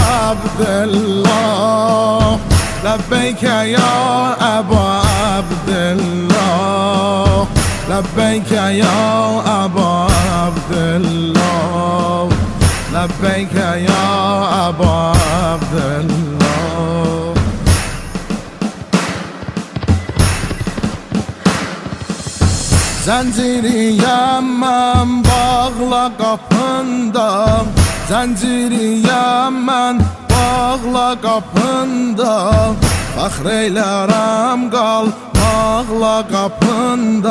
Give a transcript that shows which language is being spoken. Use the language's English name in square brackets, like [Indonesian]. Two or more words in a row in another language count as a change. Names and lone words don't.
[Arabic] عبدالله لبيك يا أبا عبدالله لبيك يا أبا عبدالله لبيك يا أبا عبدالله [Azerbaijani] Zənciriyəm mən bağla qapında Zənciriyəm mən bağla qapında Fəxr eylərəm qalmaqla qapında